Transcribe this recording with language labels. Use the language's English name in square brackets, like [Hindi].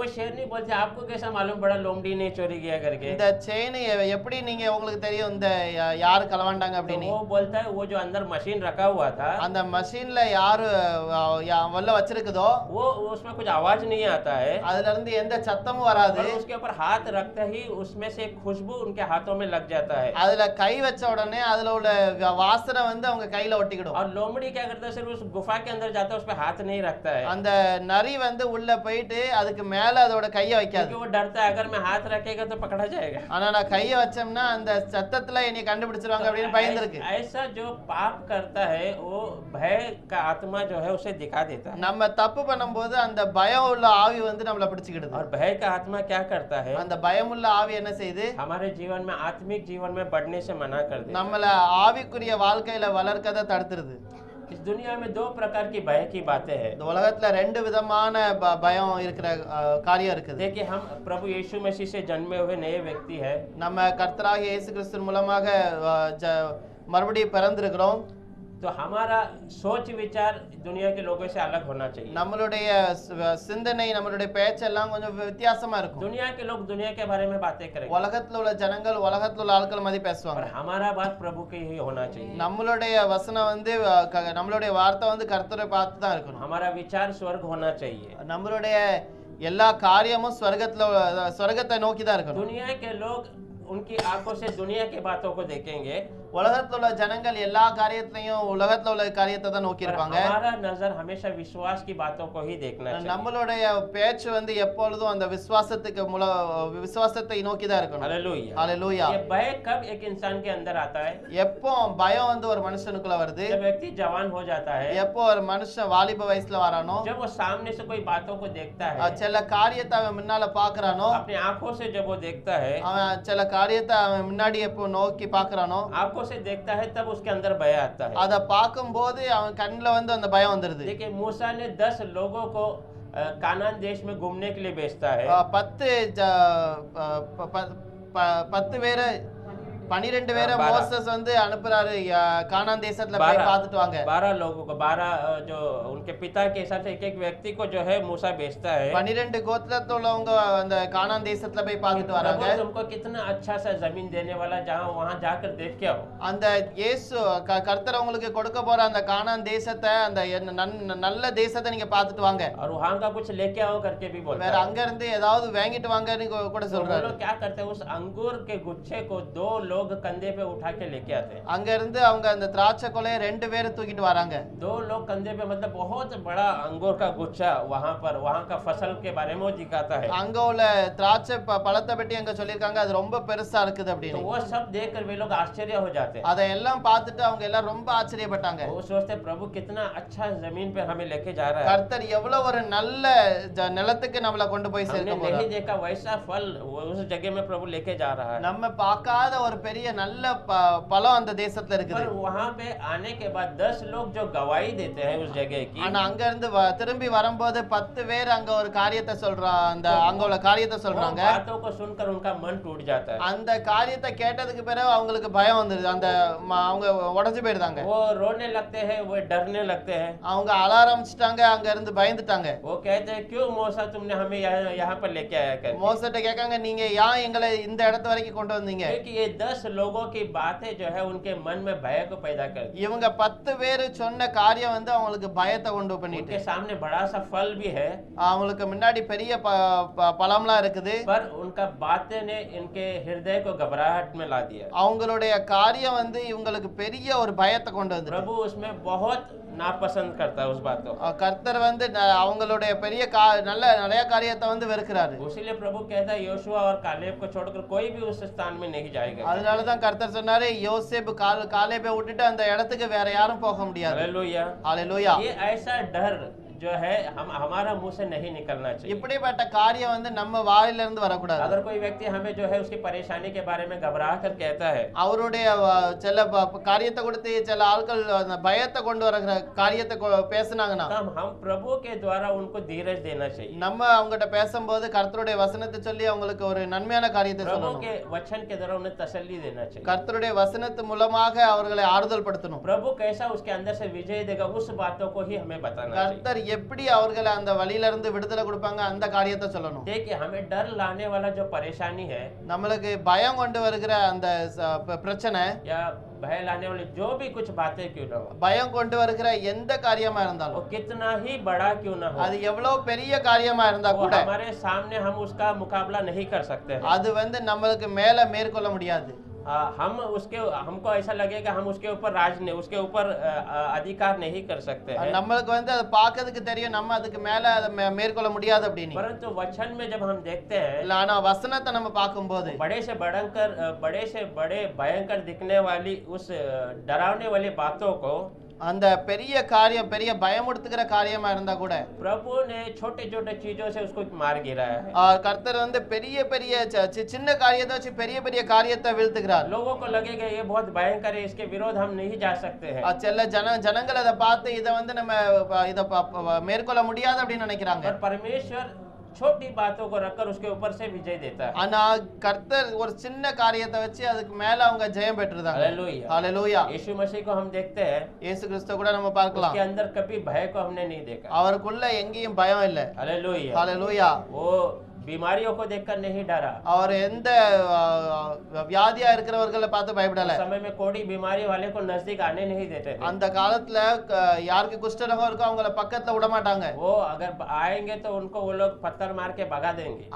[Hindi] वो शेर नहीं बोलते आपको कैसा मालूम पड़ा लोमड़ी ने चोरी किया करके। [Tamil] இந்த செயின் எப்படி நீங்க உங்களுக்கு தெரியும் இந்த யாரு களவாண்டாங்க [Hindi] तो [Tamil] அப்படின்னு. [Hindi] वो बोलता है वो जो अंदर मशीन रखा हुआ था [Tamil] அந்த மஷின்ல யாரு உள்ள வச்சிருக்குதோ [Hindi] वो उसमें कुछ आवाज नहीं आता है, [Tamil] அதுல இருந்து எந்த சத்தமும் வராது. [Hindi] पर उसके ऊपर हाथ रखते ही उसमें से एक खुशबू उनके हाथों में लग जाता है। [Tamil] அதுல கை வச்ச உடனே அதுல உள்ள வாசனை வந்து அவங்க கையில ஒட்டிக்கிடும். [Hindi] और लोमड़ी क्या करता है, सिर्फ उस गुफा के अंदर जाता है, उस पे हाथ नहीं रखता है, [Tamil] அந்த நரி வந்து உள்ள போயிட்டு அதுக்கு மேல அதோட கையை வைக்காது. [Hindi] क्योंकि वो डरता है अगर मैं हाथ रखेगा तो पकड़ा जाएगा। [Tamil] ஆனா நான் கையை வச்சோம்னா அந்த சத்தத்துல என்னை கண்டுபிடிச்சிருவாங்க அப்படின்னு பயந்துருக்கு. [Hindi] ऐसा जो पाप करता है वो भय का आत्मा जो है उसे दिखा देता है। [Tamil] நம்ம தப்பு பண்ணும்போது அந்த பயம் உள்ள ஆவி வந்து நம்மள பிடிச்சிக்கிடுது. [Hindi] और भय का आत्मा क्या करता है, [Tamil] அந்த பயம் உள்ள ஆவி என்ன செய்யுது, [Hindi] हमारे जीवन में आत्मिक जीवन में बढ़ने से मना कर देता है। [Tamil] நம்மள ஆவிக்குரிய வாழ்க்கையில வளர்க்கத தடுத்துருது. [Hindi] इस दुनिया में दो प्रकार की भय की बातें हैं। [Tamil] இந்த உலகத்துல ரெண்டு விதமான பயம் இருக்கிற காரியம் இருக்குது. [Hindi] देखिए हम प्रभु यीशु मसीह से जन्मे हुए नए व्यक्ति है। [Tamil] நம்ம கர்த்தராகிய இயேசு கிறிஸ்து மூலமாக மறுபடியும் பிறந்திருக்கிறோம். [Hindi] तो हमारा सोच विचार दुनिया के लोगों से अलग होना चाहिए। [Tamil] நம்மளுடைய சிந்தனை நம்மளுடைய பேச்செல்லாம் கொஞ்சம் வித்தியாசமா இருக்கும். [Hindi] दुनिया के लोग दुनिया के बारे में बातें करेंगे [Tamil] உலகத்துல உள்ள ஜனங்கள் உலகத்துல உள்ள ஆட்கள் மாதிரி [Hindi] और [Tamil] பேசுவாங்க. [Hindi] हमारा बात प्रभु की ही होना चाहिए। [Tamil] நம்மளுடைய வசனம் வந்து நம்மளுடைய வார்த்தை வந்து கர்த்தரை பார்த்து தான் இருக்கணும். [Hindi] हमारा विचार स्वर्ग होना चाहिए। [Tamil] நம்மளுடைய எல்லா காரியமும் சொர்க்கத்தை நோக்கி தான் இருக்கணும். [Hindi] दुनिया के लोग उनकी आंखों से दुनिया की बातों को देखेंगे [Tamil] உலகத்துல உள்ள ஜனங்கள் எல்லா காரியத்தையும் உலகத்துல உள்ள காரியத்தை தான் நோக்கி [Hindi] पर [Tamil] இருப்பாங்க. [Hindi] हमारा नजर हमेशा विश्वास की बातों को ही देखना चाहिए। [Tamil] நம்மளுடைய பேச்சு வந்து எப்பொழுதும் அந்த விசுவாசத்தை நோக்கி தான் இருக்கணும். [Hindi] हालेलुया। [Tamil] ஹalleluya. [Hindi] ये भय कब एक इंसान के अंदर आता है? [Tamil] எப்போ பயம் வந்து ஒரு மனுஷனுக்குள்ள வருது? [Hindi] जब व्यक्ति जवान हो जाता है, [Tamil] எப்போ ஒரு மனுஷன் வாலிப வயசுல வரானோ, [Hindi] जब वो सामने से कोई बातों को देखता है, [Tamil] சில காரியத்தை அவன் முன்னால பாக்குறானோ, [Hindi] अपनी आंखों से जब वो देखता है, [Tamil] அவன் சில காரியத்தை அவன் முன்னாடி எப்போ நோக்கி பாக்குறானோ, [Hindi] आंखों से देखता है, तब उसके अंदर भय आता है। [Tamil] அத பார்க்கும்போது அவன் கண்ணுல வந்து அந்த பயம் வந்துருது. [Hindi] देखिए मूसा ने 10 लोगों को कानान देश में घूमने के लिए भेजता है। [Tamil] 10 பேரை 12 பேரை மோசஸ் வந்து அனுப்புறாரு கானான் தேசத்துல போய் பார்த்துட்டு வாங்க. [Hindi] 12 लोगों को 12 जो उनके पिता के हिसाब से एक व्यक्ति को जो है मूसा भेजता है। [Tamil] 12 கோத்திரத்துல உள்ளவங்க அந்த கானான் தேசத்துல போய் பார்த்துட்டு வராங்க. [Hindi] प्रभु तुमको कितना अच्छा सा जमीन देने वाला, जहां वहां जाकर देख के आओ। [Tamil] அந்த இயேசு கர்த்தர் உங்களுக்கு கொடுக்க போற அந்த கானான் தேசத்தை, அந்த நல்ல தேசத்தை நீங்க பார்த்துட்டு வாங்க. [Hindi] और वहां का कुछ लेके आओ करके भी बोलता [Tamil] வேற [Hindi] है। [Tamil] அங்க இருந்து ஏதாவது வாங்கிட்டு வாங்கன்னு கூட [Hindi] वो [Tamil] சொல்றாரு. [Hindi] लोग क्या करते हैं, उस अंगूर के गुच्छे को 2 लोग कंधे पे उठा के लेके आते हैं। [Tamil] அங்க இருந்து அவங்க அந்த திராட்சை கொலையை 2 பேர் தூக்கிட்டு வராங்க. [Hindi] 2 लोग कंधे पे, मतलब बहुत बड़ा अंगूर का गुच्छा, वहां का फसल के बारे में वो दिखाता है। [Tamil] அங்க உள்ள திராட்சை பழத்தை பற்றி அங்க சொல்லிருக்காங்க, அது ரொம்ப பெருசா இருக்குது [Hindi] तो [Tamil] அப்படின்னு. [Hindi] वो सब देखकर वे लोग आश्चर्य हो जाते हैं। [Tamil] அதையெல்லாம் பார்த்துட்டு அவங்க எல்லாம் ரொம்ப ஆச்சரியப்பட்டாங்க. [Hindi] वो सोचते प्रभु कितना अच्छा जमीन पे हमें लेके जा रहा है। [Tamil] கர்த்தர் எவ்வளவு ஒரு நல்ல நிலத்துக்கு நம்மள கொண்டு போய் சேர்க்க [Hindi] हमने [Tamil] போறார். [Hindi] नहीं देखा वैसा फल उस जगह में प्रभु लेके जा रहा है। [Tamil] நம்ம பார்க்காத ஒரு பெரிய நல்ல பழம் அந்த தேசத்துல இருக்குது. [Hindi] पर वहां पे आने के बाद 10 लोग जो गवाही देते हैं उस जगह की, [Tamil] ஆனா அங்க இருந்து திரும்பி வரும்போது 10 பேர் அங்க ஒரு காரியத்தை சொல்றாங்க, அங்க உள்ள காரியத்தை சொல்றாங்க. [Hindi] वो बातों को सुनकर उनका मन टूट जाता है। [Tamil] அந்த காரியத்தை கேட்டதுக்கு பிறகு அவங்களுக்கு பயம் வந்துருது. அந்த அவங்க உடைஞ்சு போயிடுறாங்க. [Hindi] वो रोने लगते हैं, वो डरने लगते हैं। [Tamil] அவங்க அழ ஆரம்பிச்சிட்டாங்க, அங்க இருந்து பயந்துட்டாங்க. [Hindi] वो कहते हैं क्यों मूसा तुमने हमें यहाँ पर लेके आया कर? [Tamil] மோசட்ட கேட்காங்க, நீங்க ஏன் எங்களை இந்த இடத்து வரைக்கும் கொண்டு வந்தீங்க? [Hindi] क्योंकि ये 10 लोगों की बातें जो है उनके मन में भय को पैदा करती है। [Tamil] இவங்க 10 பேர் சொன்ன காரியம் வந்து அவங்களுக்கு பயத்தை கொண்டு பண்ணிட்டு, [Hindi] उनके सामने बड़ा सा फल भी है, [Tamil] அவங்களுக்கு முன்னாடி பெரிய பழம்லாம் இருக்குது. [Hindi] पर उनका बातें ने इनके हृदय को घबराहट में ला दिया। [Tamil] அவங்களுடைய காரியம் வந்து இவங்களுக்கு பெரிய ஒரு பயத்தை கொண்டு வந்து. [Hindi] प्रभु उसमें बहुत नापसंद करता है उस बातों। [Tamil] கர்த்தர் வந்து அவங்களுடைய பெரிய நிறைய காரியத்தை வந்து வெறுக்கிறாரு. [Hindi] इसीलिए प्रभु कहता है योशुआ और कालेब को छोड़कर कोई भी उस स्थान में नहीं जाएगा। [Tamil] அதனால தான் கர்த்தர் சொன்னாரு, யோசேப்பு காலேபை விட்டுட்டு அந்த இடத்துக்கு வேற யாரும் போக முடியாது. [Hindi] हालेलुया। [Tamil] ஹalleluya. [Hindi] ये ऐसा डर जो है हमारा मुंह से नहीं निकलना चाहिए। [Tamil] இப்படிப்பட்ட காரியம் வந்து நம்ம வாயில இருந்து வரக்கூடாது. [Hindi] अगर कोई व्यक्ति हमें जो है उसकी परेशानी के बारे में घबरा कर कहता है, [Tamil] அவருடைய சில காரியத்தை கொடுத்து சில ஆட்கள் அந்த பயத்தை கொண்டு வர காரியத்தை பேசுனாங்கன்னா, [Hindi] हम प्रभु के द्वारा उनको धीरज देना चाहिए। [Tamil] நம்ம அவங்ககிட்ட பேசும்போது கர்த்தருடைய வசனத்தை சொல்லி அவங்களுக்கு ஒரு நன்மையான காரியத்தை [Hindi] प्रभु [Tamil] சொல்லணும். [Hindi] के वचन के द्वारा उन्हें तसल्ली देना चाहिए। [Tamil] கர்த்தருடைய வசனத்து மூலமாக அவர்களை ஆறுதல் படுத்தணும். [Hindi] प्रभु कैसा उसके अंदर से विजय देगा उस बातों को ही हमें बताना चाहिए। [Tamil] கர்த்தர் எப்படி அவர்களை அந்த வழியில இருந்து விடுதலை கொடுப்பாங்க அந்த காரியத்தை சொல்லணும். [Hindi] देखिए हमें डर लाने वाला जो परेशानी है [Tamil] நம்மளுக்கு பயம் கொண்டு வருகிற அந்த பிரச்சனை, [Hindi] या भय लाने वाली जो भी कुछ बातें क्यों ना हो, [Tamil] பயம் கொண்டு வருகிற எந்த காரியமா [Hindi] वो [Tamil] இருந்தாலும், [Hindi] कितना ही बड़ा क्यों ना हो, [Tamil] அது எவ்வளவு பெரிய காரியமா இருந்தா [Hindi] वो [Tamil] கூட [Hindi] हमारे सामने हम उसका मुकाबला नहीं कर सकते हैं। [Tamil] அது வந்து நம்மளுக்கு மேல மேற்கொள்ள முடியாது. [Hindi] हमको ऐसा लगेगा हम उसके ऊपर राज नहीं, उसके ऊपर अधिकार नहीं कर सकते हैं। [Tamil] நம்மளுக்கு வந்து அதை பார்க்கிறதுக்கு தெரியும் நம்ம அதுக்கு மேல அதை மேற்கொள்ள முடியாது அப்படின்னு. [Hindi] परंतु वचन में जब हम देखते हैं, [Tamil] ஆனா வசனத்தை நம்ம பார்க்கும்போது [Hindi] बड़े से बड़े भयंकर दिखने वाली उस डरावने वाली बातों को, [Tamil] அந்த பெரிய காரியம் பெரிய பயமுடுத்துகிற காரியமா இருந்தா கூட [Hindi] प्रभु ने छोटे छोटे चीजों से उसको मार गिराया है। [Tamil] கர்த்தர் வந்து பெரிய பெரிய சின்ன காரியத்தை வச்சு பெரிய பெரிய காரியத்தை வீழ்த்துகிறார். [Hindi] लोगों को लगेगा ये बहुत भयंकर है, इसके विरोध हम नहीं जा सकते हैं। [Tamil] சில ஜனங்கள் அதை பார்த்து இதை வந்து நம்ம இதை மேற்கொள்ள முடியாது அப்படின்னு நினைக்கிறாங்க. [Hindi] और परमेश्वर छोटी बातों को रखकर उसके ऊपर से विजय देता है। [Tamil] ஆனா கர்த்தர் ஒரு சின்ன காரியத்தை வச்சு அதுக்கு மேல அவங்க ஜெயம் பெற்றுறாங்க. [Hindi] हालेलुया। [Tamil] ஹalleluya. [Hindi] यीशु मसीह को हम देखते हैं, [Tamil] இயேசு கிறிஸ்து கூட நம்ம பார்க்கலாம், [Hindi] उसके अंदर कभी भय को हमने नहीं देखा। [Tamil] அவருக்குள்ள எங்கேயும் பயம் இல்ல. [Hindi] हालेलुया। [Tamil] ஹalleluya. [Hindi] वो बीमारियों को देखकर नहीं डरा। [Tamil] அவர் எந்த வியாதியா இருக்கிறவர்களை பார்த்து பயப்படல. [Hindi] उस समय में कोड़ी बीमारी वाले को नजदीक आने नहीं देते थे। [Tamil] அந்த காலத்துல யாருக்கு குஷ்டரோகம் இருக்கோ அவங்கள பக்கத்துல விட மாட்டாங்க. [Hindi] वो अगर आएंगे तो उनको वो लोग पत्थर मार के भगा देंगे।